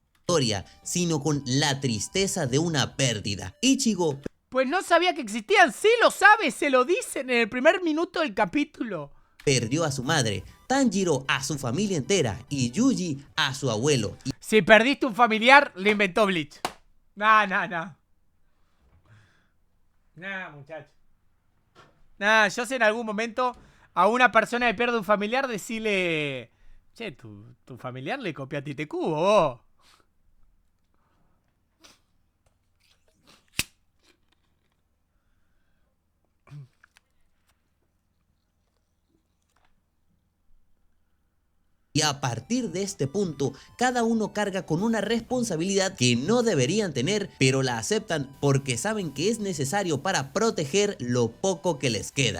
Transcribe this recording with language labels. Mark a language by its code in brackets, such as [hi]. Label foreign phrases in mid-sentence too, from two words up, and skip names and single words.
[es] historia, sino con la tristeza de una pérdida. Ichigo Pues no sabía que existían. Sí lo sabe, se lo dicen en el primer minuto del capítulo. perdió a su madre, Tanjiro a su familia entera y Yuji a su abuelo. Si perdiste un familiar, le inventó Bleach. Nah, nah, nah. Nah, muchacho. Nah, yo sé en algún momento a una persona que pierde un familiar decirle... Che, tu familiar le copió a Tite Kubo, vos. Y a partir de este punto, cada uno carga con una responsabilidad que no deberían tener, pero la aceptan porque saben que es necesario para proteger lo poco que les queda.